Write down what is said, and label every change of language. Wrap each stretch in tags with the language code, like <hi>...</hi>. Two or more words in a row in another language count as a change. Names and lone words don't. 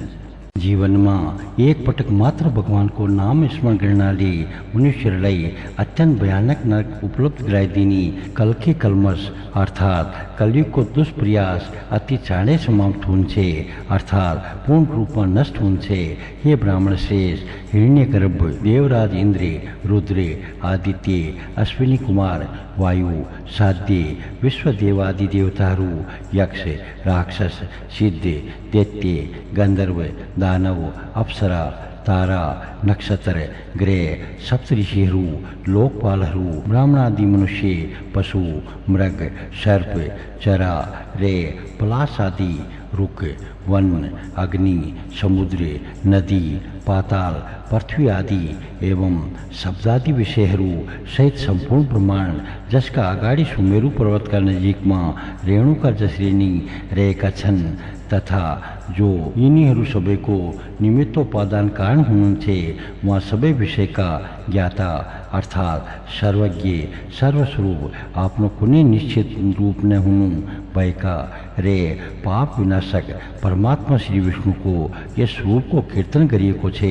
<ne>जीवनमा एक पटक मात्र भगवानको नाम स्मरण गर्नाले मनुष्यलाई अत्यन्त भयानक नरक उपलब्ध गराइदिने कल्की कल्मस अर्थात् कलियुगको दुष्प्रयास अति चाँडै समाप्त हुन्छ अर्थात् पूर्ण रूपमा नष्ट हुन्छ। हे ब्राह्मण श्रेष्ठ, हिरण्यगर्भ, देवराज इन्द्र, रुद्र, आदित्य, अश्विनी कुमार, वायु, साध्य, विश्वदेवादि देवताहरू, यक्ष, राक्षस, सिद्ध, दैत्य, गन्धर्व, दानव, अप्सरा, तारा, नक्षत्र, ग्रह, सप्तऋषिहरू, लोकपालहरू, ब्राह्मणादि मनुष्य, पशु, मृग, सर्प, चरा, रे, पलाश आदि, रुख, वन, अग्नि, समुद्र, नदी, पाताल, पृथ्वी आदि एवं शब्दादि विषयहरू सहित सम्पूर्ण ब्रह्माण्ड जसका अगाडि सुमेरु पर्वतका नजिकमा रेणुका जसरी नै रहेका छन् तथा जो यिनीहरू सबैको निमित्तोपादान कारण हुनुहुन्छ उहाँ सबै विषयका ज्ञाता अर्थात् सर्वज्ञ, सर्वस्वरूप आफ्नो कुनै निश्चित रूप नै हुनु भएका रे पाप विनाशक परमात्मा श्री विष्णुको यस रूपको कीर्तन गरिएको छ।</ne>